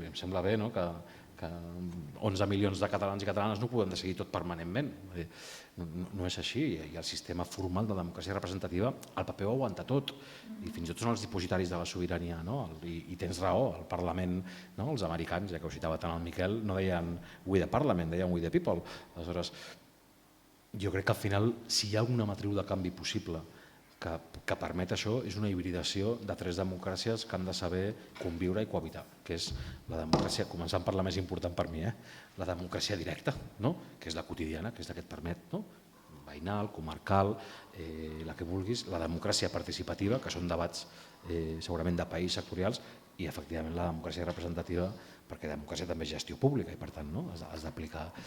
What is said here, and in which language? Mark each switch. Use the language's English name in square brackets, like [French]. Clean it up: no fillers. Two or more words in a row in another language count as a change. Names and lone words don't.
[Catalan] Em sembla bé que 11 milions de catalans i catalanes no ho poden decidir tot permanentment. No és així, i el sistema formal de democràcia representativa, el paper ho aguanta tot, i fins i tot són els dipositaris de la sobirania, i tens raó, el Parlament, els americans, ja que ho citava tant el Miquel, no deien [English] we the Parliament, [Catalan] deien [English] we the people. [Catalan] Aleshores, jo crec que al final, si hi ha alguna matriu de canvi possible que permet això, és una hibridació de 3 democràcies que han de saber conviure i cohabitar, que és la democràcia, començant per la més important per mi, la democràcia directa, que és la quotidiana, que és la que et permet, veïnal, comarcal, la que vulguis, la democràcia participativa, que són debats segurament de país sectorials, i efectivament la democràcia representativa, perquè democràcia també és gestió pública i per tant has d'aplicar.